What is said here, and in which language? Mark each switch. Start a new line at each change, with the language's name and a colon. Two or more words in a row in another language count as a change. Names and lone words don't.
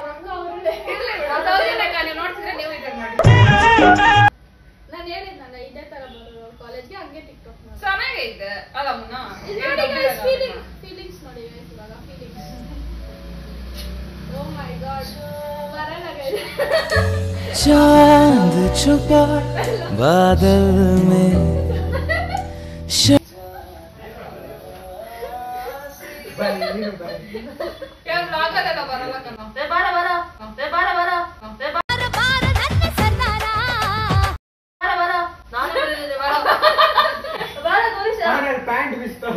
Kannada: ನೋಡ್ತಿದ್ರೆ ನೀವು ಇದನ್ನ ಮಾಡಿ. ನಾನು ಹೇಳಿದ್ನಲ್ಲ ಇದೇ ತರ ಬರೋದು ಕಾಲೇಜ್ಗೆ, ಹಂಗೆ ಟಿಕ್ಟಾಕ್ ಮಾಡಿ ಚೆನ್ನಾಗೈತೆ ಅಲ್ಲ ಮುನ್ನ. ಫೀಲಿಂಗ್ಸ್ ನೋಡಿ ಇವಾಗ ಫೀಲಿಂಗ್ಸ್.
English: oh my god
Kannada: ಬರಲ್ಲ ಗೈಸ್.
Hindi: चांद छुपा बादल में
Kannada: ಬರಲ್ಲ ಕಣ. ಪ್ಯಾಂಟ್ ಬಿಸ್ತಾವೆ.